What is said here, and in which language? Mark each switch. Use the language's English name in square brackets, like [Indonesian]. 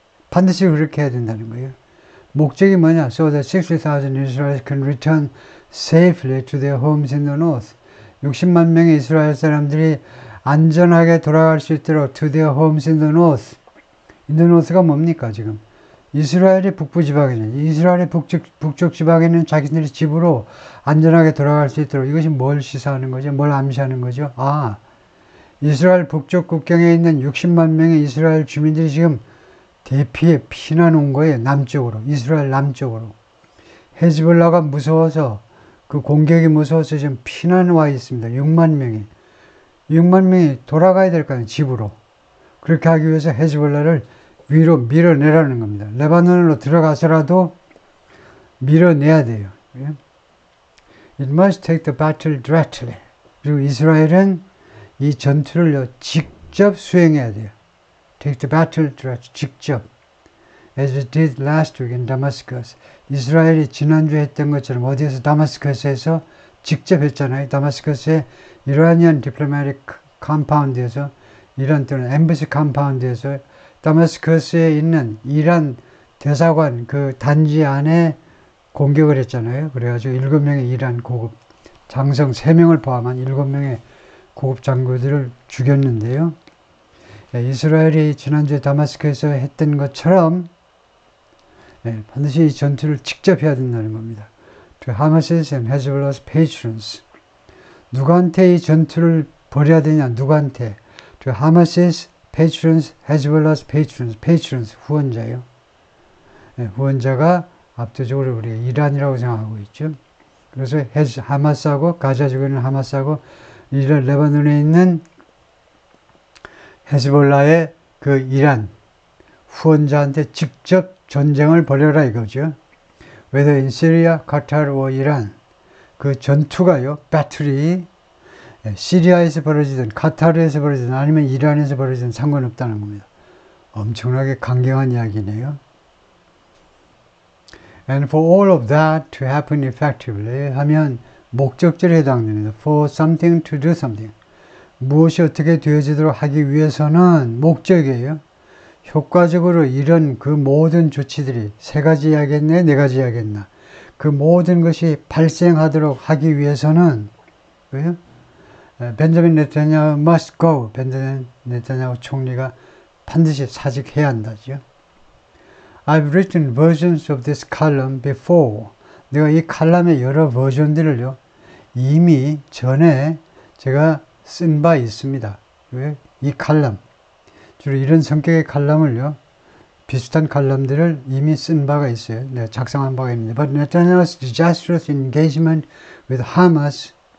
[Korean] 반드시 그렇게 해야 된다는 거예요. 목적이 뭐냐? [English] So that 60,000 Israelis can return safely to their homes in the north. [Korean] 60만 명의 이스라엘 사람들이 안전하게 돌아갈 수 있도록 [English] to their homes in the north. in the north [Korean] 가 뭡니까 지금? 이스라엘의 북부 지방이죠. 이스라엘의 북쪽 지방에 있는 자기들의 집으로 안전하게 돌아갈 수 있도록. 이것이 뭘 시사하는 거죠? 뭘 암시하는 거죠? 이스라엘 북쪽 국경에 있는 60만 명의 이스라엘 주민들이 지금 대피해 피난 온 거예요. 남쪽으로. 이스라엘 남쪽으로. 헤즈볼라가 무서워서, 그 공격이 무서워서 지금 피난 와 있습니다. 6만 명이. 6만 명이 돌아가야 될 거 아니에요. 집으로. 그렇게 하기 위해서 헤즈볼라를 위로 밀어내라는 겁니다. 레바논으로 들어가서라도 밀어내야 돼요. [English] It must take the battle directly. [Korean] 그리고 이스라엘은 이 전투를 직접 수행해야 돼요. [English] Take the battle directly. [Korean] 직접. [English] As it did last week in Damascus. [Korean] 이스라엘이 지난주에 했던 것처럼 어디에서 다마스커스에서 직접 했잖아요. 다마스커스의 이라니안 디플로마틱 컴파운드에서, 이란 또는 엠버시 컴파운드에서 다마스커스에 있는 이란 대사관 그 단지 안에 공격을 했잖아요. 그래가지고 7명의 이란 고급 장성 3명을 포함한 7명의 고급 장교들을 죽였는데요. 이스라엘이 지난주에 다마스크에서 했던 것처럼 반드시 이 전투를 직접 해야 된다는 겁니다. [English] To Hamas's and Hezbollah's patrons. [Korean] 누구한테 이 전투를 벌여야 되냐? 누구한테? [English] To Hamas's patrons, Hezbollah's patrons. [Korean] patrons, 후원자요. 후원자가 압도적으로 우리 이란이라고 생각하고 있죠. 그래서 하마스하고 가자 지구에 있는 하마스하고 이란 레바논에 있는 헤즈볼라의 그 이란 후원자한테 직접 전쟁을 벌여라 이거죠. [English] Whether in Syria, Qatar or Iran. [Korean] 그 전투가요, 배틀이 시리아에서 벌어지든 카타르에서 벌어지든 아니면 이란에서 벌어지든 상관없다는 겁니다. 엄청나게 강경한 이야기네요. [English] And for all of that to happen effectively [Korean] 하면 목적절에 해당됩니다. [English] For something to do something. [Korean] 무엇이 어떻게 되어지도록 하기 위해서는 목적이에요. 효과적으로 이런 그 모든 조치들이 세 가지 해야겠네, 네 가지 해야겠나. 그 모든 것이 발생하도록 하기 위해서는 왜요? 벤자민 네타냐후 [English] must go. [Korean] 벤자민 네타냐후 총리가 반드시 사직해야 한다죠. [English] I've written versions of this column before. [Korean] 내가 이 칼럼의 여러 버전들을요, 이미 전에 제가 쓴 바 있습니다. 왜? 이 칼럼. 주로 이런 성격의 칼럼을요, 비슷한 칼럼들을 이미 쓴 바가 있어요. 내가 작성한 바가 있는데. [English] But Netanyahu's disastrous engagement with Hamas.